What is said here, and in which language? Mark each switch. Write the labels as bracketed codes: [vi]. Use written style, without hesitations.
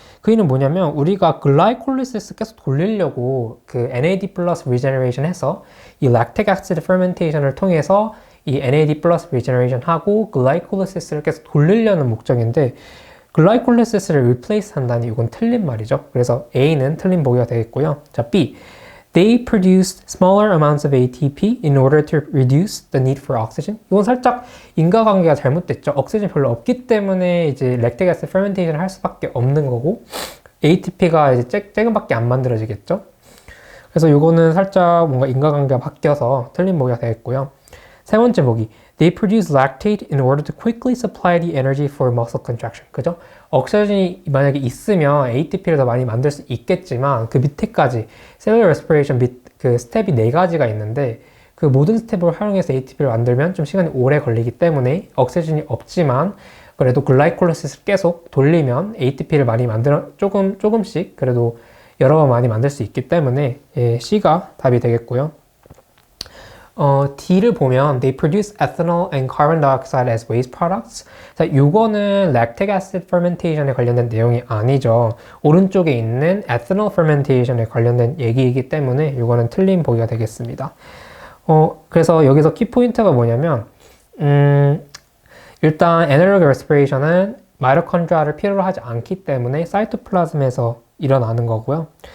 [ko] 그 의미는 뭐냐면 우리가 글라이콜리시스 계속 돌리려고 그 NAD 플러스 regeneration 해서 이 lactic acid fermentation을 통해서 이 NAD 플러스 regeneration 하고 글라이콜리시스를 계속 돌리려는 목적인데, 글라이콜리시스를 replace 한다니 이건 틀린 말이죠. 그래서 A는 틀린 보기가 되겠고요. 자, B. [en] They produced smaller amounts of ATP in order to reduce the need for oxygen. [ko] 이건 살짝 인과관계가 잘못됐죠. 억시전이 별로 없기 때문에 이제 lactic acid fermentation을 할 수밖에 없는 거고, ATP가 이제 조금밖에 안 만들어지겠죠. 그래서 이거는 살짝 뭔가 인과관계가 바뀌어서 틀린 보기가 되겠고요. 세 번째 보기. [en] They produce lactate in order to quickly supply the energy for muscle contraction. [ko] 그죠? 억시전이 만약에 있으면 ATP를 더 많이 만들 수 있겠지만 그 밑에까지 cellular respiration 그 스텝이 4가지가 있는데 그 모든 스텝을 활용해서 ATP를 만들면 좀 시간이 오래 걸리기 때문에 억시전이 없지만 그래도 글라이콜리시스를 계속 돌리면 ATP를 많이 조금씩 그래도 여러 번 많이 만들 수 있기 때문에 C가 답이 되겠고요. D를 보면 [en] they produce ethanol and carbon dioxide as waste products. [ko] 자, 요거는 lactic acid fermentation에 관련된 내용이 아니죠. 오른쪽에 있는 ethanol fermentation에 관련된 얘기이기 때문에 요거는 틀린 보기가 되겠습니다. 그래서 여기서 키포인트가 뭐냐면 일단 anaerobic respiration은 마이토콘드리아를 필요로 하지 않기 때문에 사이토플라즘에서 일어나는 거고요.